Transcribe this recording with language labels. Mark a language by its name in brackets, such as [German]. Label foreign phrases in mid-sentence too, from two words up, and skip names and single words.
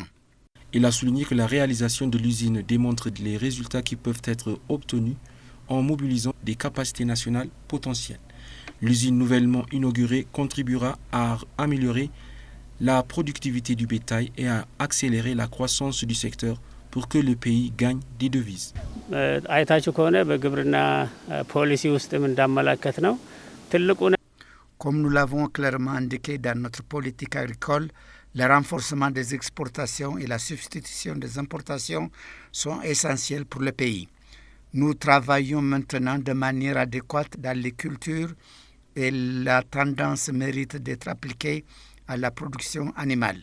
[French] Il a souligné que la réalisation de l'usine démontre les résultats qui peuvent être obtenus en mobilisant des capacités nationales potentielles. L'usine nouvellement inaugurée contribuera à améliorer la productivité du bétail et à accélérer la croissance du secteur pour que le pays gagne des devises. [Amharic] አይታችሁ ከሆነ በግብርና ፖሊሲ ውስጥም እንዳመላከት ነው ትልቁ [French] Comme nous l'avons clairement indiqué dans notre politique agricole, le renforcement des exportations et la substitution des importations sont essentiels pour le pays. Nous travaillons maintenant de manière adéquate dans les cultures et la tendance mérite d'être appliquée à la production animale.